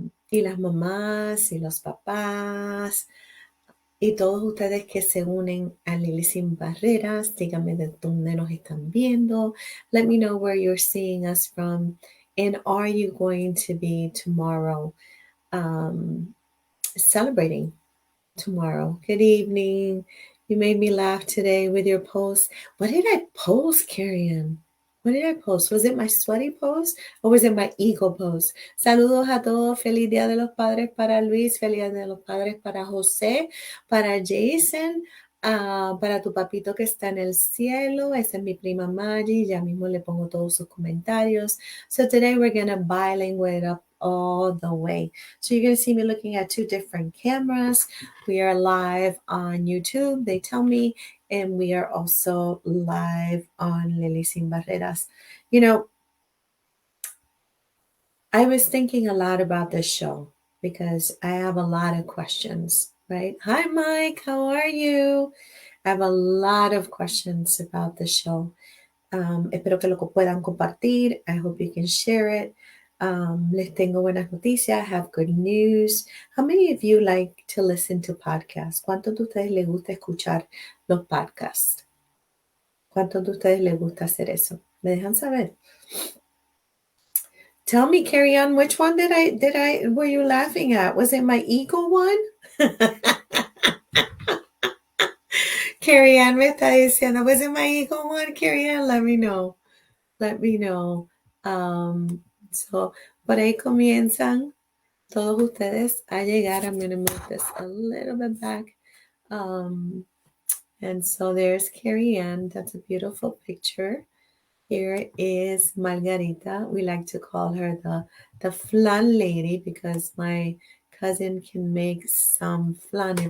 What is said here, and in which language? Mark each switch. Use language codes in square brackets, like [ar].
[es] Y las mamás y los papás y todos ustedes que se unen a Lilly Sin Barreras, díganme de dónde nos están viendo. [en] Let me know where you're seeing us from. And are you going to be tomorrow celebrating tomorrow? Good evening. You made me laugh today with your post. What did I post, Carrie? What did I post? Was it my sweaty post or was it my ego post? [es] Saludos a todos. Feliz Día de los Padres para Luis. Feliz Día de los Padres para José, para Jason, para tu papito que está en el cielo. Esa es mi prima Maggie. Ya mismo le pongo todos sus comentarios. [en] So today we're going to bilingual it up all the way. So you're going to see me looking at two different cameras. We are live on YouTube, they tell me, and we are also live on Lily Sin Barreras. You know, I was thinking a lot about this show because I have a lot of questions, right? Hi, Mike, how are you? I have a lot of questions about the show. [es] Espero que lo puedan compartir. [en] I hope you can share it. [es] Les tengo buenas noticias. [en] Have good news. How many of you like to listen to podcasts? [es] ¿Cuántos de ustedes les gusta escuchar los podcasts? ¿Cuántos de ustedes les gusta hacer eso? ¿Me dejan saber? [en] Tell me, Carrie Ann, which one were you laughing at? Was it my ego one? Carrie Ann [es] me está diciendo, [en] was it my ego one? Carrie Ann, let me know. Let me know. [es] So, por ahí comienzan todos ustedes a llegar. [en] I'm going to move this a little bit back. And so there's Carrie Ann. That's a beautiful picture. Here is Margarita. We like to call her the flan lady because my cousin can make some flan.